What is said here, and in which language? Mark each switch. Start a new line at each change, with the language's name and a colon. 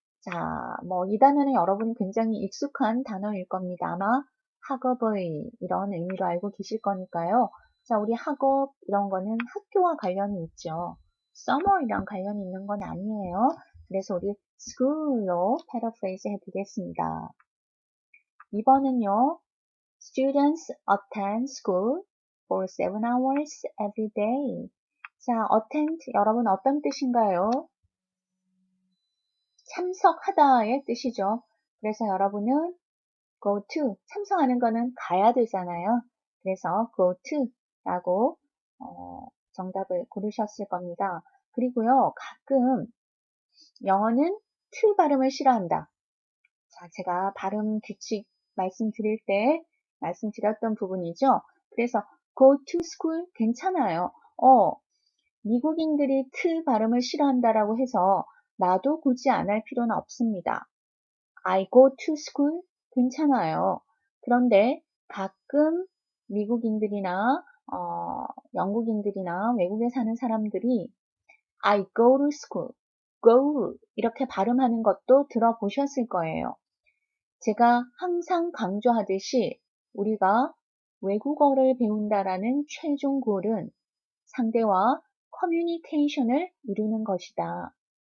Korean: 자, 이 단어는 여러분이 굉장히 익숙한 단어일 겁니다. 아마 학업의 이런 의미로 알고 계실 거니까요. 자, 우리 학업 이런 거는 학교와 관련이 있죠. summer이랑 관련이 있는 건 아니에요. 그래서 우리 school로 paraphrase 해보겠습니다. 2번은요.
English: Students attend school for 7 hours every day.
Korean: 자, attend 여러분 어떤 뜻인가요? 참석하다의 뜻이죠. 그래서 여러분은
English: go to,
Korean: 참석하는 거는 가야 되잖아요. 그래서
English: go to
Korean: 라고 정답을 고르셨을 겁니다. 그리고요, 가끔 영어는 to 발음을 싫어한다. 자, 제가 발음 규칙 말씀드릴 때 말씀드렸던 부분이죠. 그래서
English: go to school
Korean: 괜찮아요. 미국인들이 트 발음을 싫어한다라고 해서 나도 굳이 안 할 필요는 없습니다.
English: I go to school
Korean: 괜찮아요. 그런데 가끔 미국인들이나 영국인들이나 외국에 사는 사람들이
English: I go to school, go
Korean: 이렇게 발음하는 것도 들어보셨을 거예요. 제가 항상 강조하듯이 우리가 외국어를 배운다라는 최종 골은 상대와 커뮤니케이션을 이루는 것이다.